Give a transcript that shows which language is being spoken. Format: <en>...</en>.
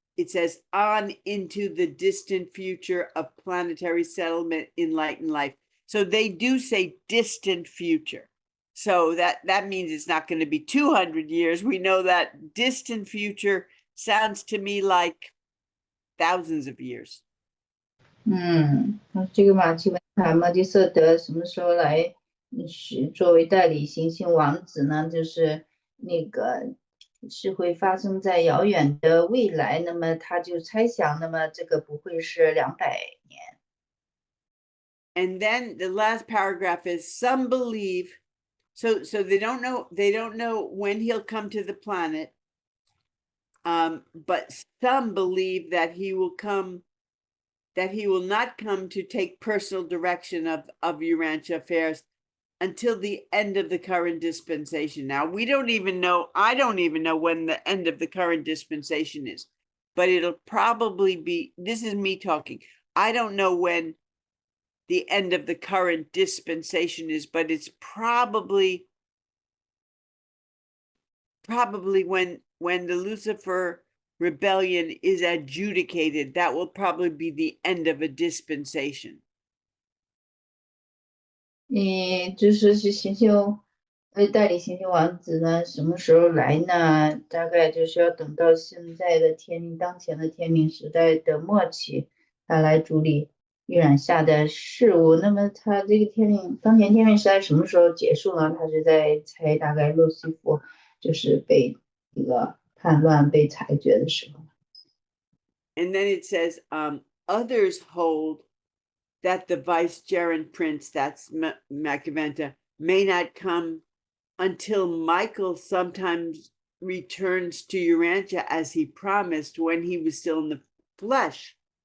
<en>It says on into the distant future of planetary settlement in light and life. So they do say distant future. So that means it's not going to be 200 years. We know that distant future sounds to me like thousands of years.</en> <zh>这个马奇文塔莫迪瑟德什么时候来作为代理行星王子呢？就是那个是会发生在遥远的未来，那么他就猜想，那么这个不会是200年。</zh> <en>And then the last paragraph is some believe, so they don't know when he'll come to the planet, but some believe that he will not come to take personal direction of Urantia affairs until the end of the current dispensation. Now, I don't even know when the end of the current dispensation is, but it'll probably be, this is me talking. I don't know when the end of the current dispensation is, but it's probably when the Lucifer rebellion is adjudicated, that will probably be the end of a dispensation.</en> <zh>就是行星代理行星王子呢，什么时候来呢？大概就是要等到现在的当前的天命时代的末期，他来主理预览下的事物。那么他这个当前天命时代什么时候结束呢？他是在猜大概路西弗就是被这个叛乱被裁决的时候。</zh> <en>And then it says, others hold that the vicegerent prince, that's Machiaventa, may not come until Michael sometimes returns to Urantia as he promised when he was still in the flesh.</en>